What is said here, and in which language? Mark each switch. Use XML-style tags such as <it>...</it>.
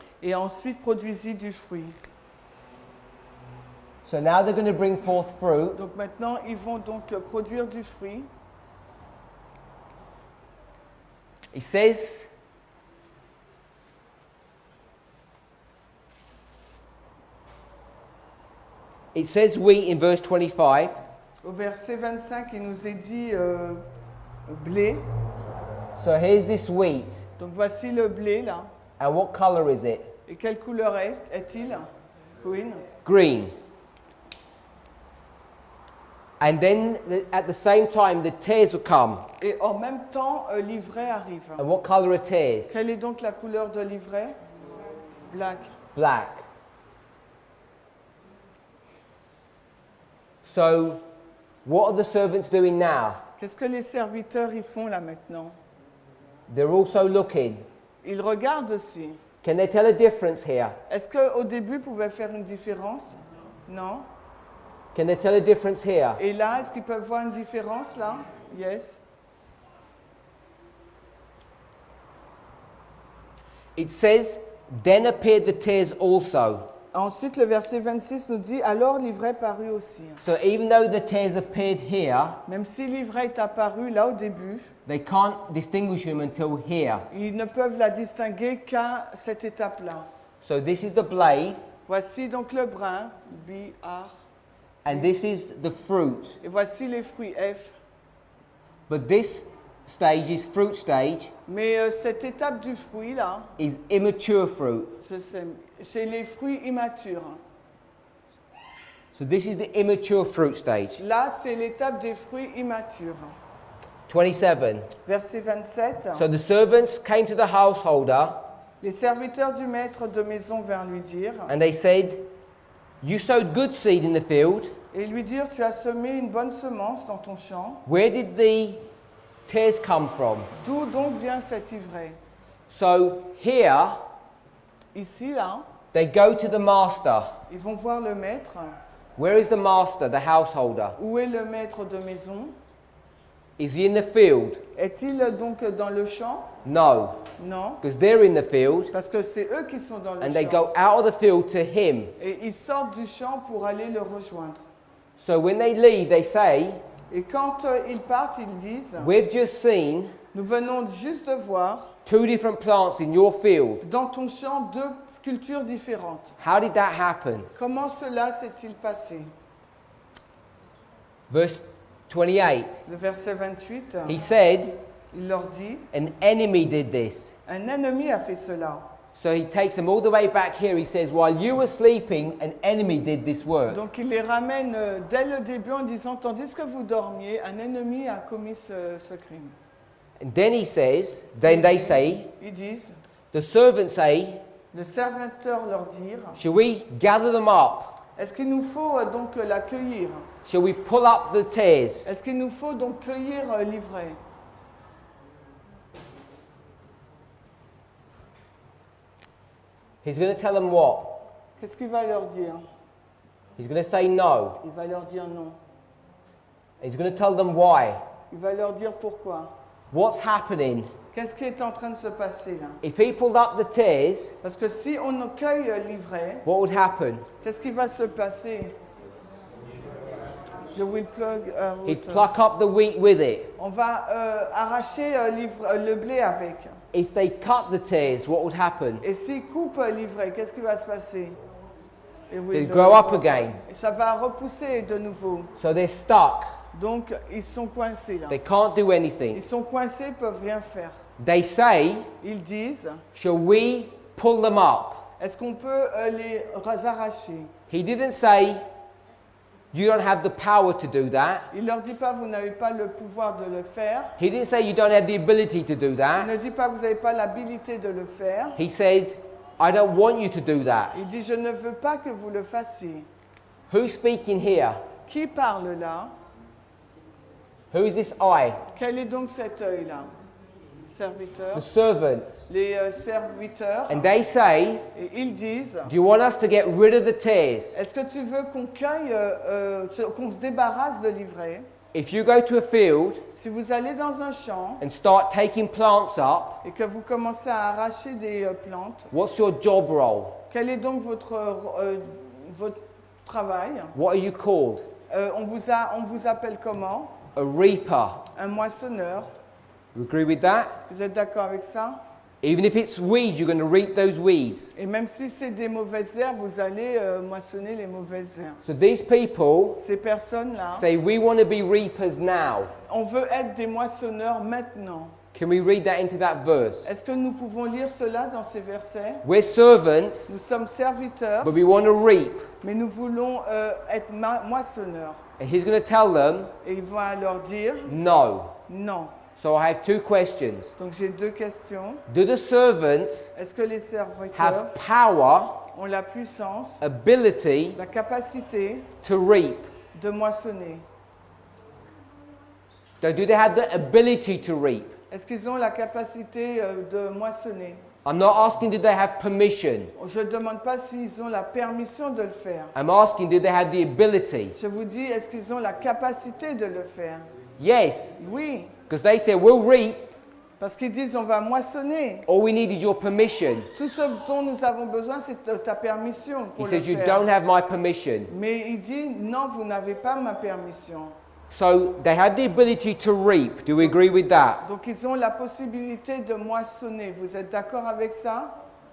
<fr>et ensuite produisit du fruit.</fr> <en>So now they're going to bring forth fruit.</en> <fr>Donc maintenant, ils vont donc produire du fruit.</fr> <en>It says, wheat in verse 25.</en> <fr>Au verset 25, il nous est dit blé.</fr> <en>So here's this wheat.</en> <fr>Donc voici le blé là.</fr> <en>And what color is it?</en> <fr>Et quelle couleur est-il?</fr> <en>Green. Green. And then at the same time, the tares will come.</en> <fr>Et en même temps, l'ivraie arrive.</fr> <en>And what color are tares?</en> <fr>Quelle est donc la couleur de l'ivraie?</fr> <en>Black. Black. So, what are the servants doing now?</en> <fr>Qu'est-ce que les serviteurs y font là maintenant?</fr> <en>They're also looking.</en> <fr>Ils regardent aussi.</fr> <en>Can they tell a difference here?</en> <fr>Est-ce qu'au début, ils pouvaient faire une différence? Non.</fr> <en>Can they tell a difference here?</en> <fr>Et là, est-ce qu'ils peuvent voir une différence là?</fr> <en>Yes. It says, then appeared the tares also.</en> <fr>Ensuite, le verset 26 nous dit « Alors l'ivraie parut aussi</fr> <en>So even though the tares appeared here, ».</en> <fr>Même si l'ivraie est apparue là au début,</fr> <en>they can't distinguish him until here.</en> <fr>ils ne peuvent la distinguer qu'à cette étape-là.</fr> <en>So this is the blade,</en> <fr>Voici donc le brin, B-R,</fr> <en>and this is the fruit.</en> <fr>et voici les fruits, F.</fr> <en>But this stage is fruit stage,</en> <fr>Mais cette étape du fruit là,</fr> <en>is immature fruit.</en> <fr>c'est les fruits immatures.</fr> <en>So this is the immature fruit stage.</en> <fr>Là, c'est l'étape des fruits immatures.</fr> <en>27.</en> <fr>Verset 27.</fr> <en>So the servants came to the householder</en> <fr>Les serviteurs du maître de maison vinrent lui dire,</fr> <en>and they said, "You sowed good seed in the field.</en> <fr>et lui dirent, tu as semé une bonne semence dans ton champ.</fr> <en>Where did the tares come from?"</en> <fr>D'où donc vient cette ivraie?</fr> <en>So here</en> <fr>Ici, là,</fr> <en>they go to the master.</en> <fr>ils vont voir le maître.</fr> <en>Where is the master, the householder?</en> <fr>Où est le maître de maison?</fr> <en>Is he in the field?</en> <fr>Est-il donc dans le champ?</fr> <en>No,</en> <fr>Non,</fr> <en>because they're in the field</en> <fr>parce que c'est eux qui sont dans le</fr> <en>and they</en> <fr>champ.</fr> <en>go out of the field to him.</en> <fr>Et ils sortent du champ pour aller le rejoindre.</fr> <en>So when they leave, they say,</en> <fr>Et quand ils partent, ils disent,</fr> <en>"We've just seen</en> <fr>nous venons juste de voir</fr> <en>2 different plants in your field.</en> <fr>dans ton champ 2 cultures différentes.</fr> <en>How did that happen?"</en> <fr>Comment cela s'est-il passé?</fr> <en>Verse 28.</en> <fr>Le verset 28,</fr> <en>He said,</en> <fr>il leur dit,</fr> <en>"An enemy did this."</en> <fr>un ennemi a fait cela.</fr> <en>So he takes them all the way back here. He says, "While you were sleeping, an enemy did this work."</en> <fr>Donc il les ramène dès le début en disant, tandis que vous dormiez, un ennemi a commis ce crime.</fr> <en>And then he says, then they say,</en> <fr>Ils disent,</fr> <en>the servants say,</en> <fr>le serviteur leur dit,</fr> <en>"Shall we gather them up?</en> <fr>est-ce qu'il nous faut donc l'accueillir?</fr> <en>Shall we pull up the tares?"</en> <fr>Est-ce qu'il nous faut donc cueillir l'ivraie?</fr> <en>He's going to tell them what?</en> <fr>Qu'est-ce qu'il va leur dire?</fr> <en>He's going to say no.</en> <fr>Il va leur dire non.</fr> <en>He's going to tell them why.</en> <fr>Il va leur dire pourquoi.</fr> <en>What's happening?</en> <fr>Qu'est-ce qui est en train de se passer là?</fr> <en>If he pulled up the tares,</en> <fr>Parce que si on cueille l'ivraie,</fr> <en>what would happen?</en> <fr>qu'est-ce qui va se passer?</fr> <en>Je will plug. He'd pluck up the wheat with it.</en> <fr>On va arracher le blé avec.</fr> <en>If they cut the tares, what would happen?</en> <fr>Et s'il coupe l'ivraie, qu'est-ce qui va se passer?</fr> <en>It will, They'd grow up again.</en> <fr>Et ça va repousser de nouveau.</fr> <en>So they're stuck.</en> <fr>Donc ils sont coincés là.</fr> <en>They can't do anything.</en> <fr>Ils sont coincés, ils peuvent rien faire.</fr> <en>They say,</en> <fr>Ils disent,</fr> <en>"Shall we pull them up?"</en> <fr>est-ce qu'on peut les arracher?</fr> <en>He didn't say, "You don't have the power to do that."</en> <fr>Il leur dit pas, vous n'avez pas le pouvoir de le faire.</fr> <en>He didn't say, "You don't have the ability to do</en> <fr>Il</fr> <en>that."</en> <fr>ne dit pas, vous n'avez pas l'habilité de le faire.</fr> <en>He said, "I don't want you to do that."</en> <fr>Il dit, je ne veux pas que vous le fassiez.</fr> <en>Who's speaking here?</en> <fr>Qui parle là?</fr> <en>Who is this I?</en> <fr>Quel est donc cet œil-là? Serviteur.</fr> <en>The servant.</en> <fr>Les serviteurs.</fr> <en>And they say,</en> <fr>Et ils disent,</fr> <en>"Do you want us to get rid of the tares?</en> <fr>est-ce que tu veux qu'on cueille, qu'on se débarrasse de l'ivraie?</fr> <en>If you go to a field</en> <fr>Si vous allez dans un champ</fr> <en>and start taking plants up,</en> <fr>et que vous commencez à arracher des plantes,</fr> <en>what's your job role?</en> <fr>quel est donc votre travail?</fr> <en>What are you called?</en> <fr>On vous appelle comment?</fr> <en>A reaper.</en> <fr>Un moissonneur.</fr> <en>You agree with that?</en> <fr>Vous êtes d'accord avec ça?</fr> <en>Even if it's weeds, you're going to reap those weeds.</en> <fr>Et même si c'est des mauvaises herbes, vous allez moissonner les mauvaises herbes.</fr> <en>So these people</en> <fr>Ces personnes-là,</fr> <en>say, "We want to be reapers now."</en> <fr>on veut être des moissonneurs maintenant.</fr> <en>Can we read that into that verse?</en> <fr>Est-ce que nous pouvons lire cela dans ces versets?</fr> <en>We're servants,</en> <fr>Nous sommes serviteurs,</fr> <en>but we want to reap.</en> <fr>mais nous voulons être moissonneurs.</fr> <en>And he's going to tell them,</en> <fr>Et il va leur dire</fr> <en>no.</en> <fr>non.</fr> <en>So I have 2 questions.</en> <fr>Donc j'ai 2 questions.</fr> <en>Do the servants</en> <fr>Est-ce que les serviteurs</fr> <en>have power,</en> <fr>ont la puissance,</fr> <en>ability</en> <fr>la capacité</fr> <en>to reap?</en> <fr>de moissonner?</fr> <en>Do they have the ability to reap?</en> <fr>Est-ce qu'ils ont la capacité de moissonner?</fr> <en>I'm not asking do they have permission.</en> <fr>Je ne demande pas s'ils ont la permission de le faire.</fr> <en>I'm asking do they have the ability.</en> <fr>Je vous dis, est-ce qu'ils ont la capacité de le faire?</fr> <en>Yes,</en> <fr>Oui,</fr> <en>because they say we'll reap,</en> <fr>Parce qu'ils disent on va moissonner.</fr> <en>All we need is your permission.</en> <fr>Tout ce dont nous avons besoin, c'est ta permission</fr> <en>He</en> <fr>pour le</fr> <en>says, you</en> <fr>faire.</fr> <en>don't have my permission.</en> <fr>Mais il dit non, vous n'avez pas ma permission.</fr> <en>So they had the ability to reap. Do we agree with that?</en> <fr>Donc ils ont la possibilité de moissonner. Vous êtes d'accord avec ça?</fr>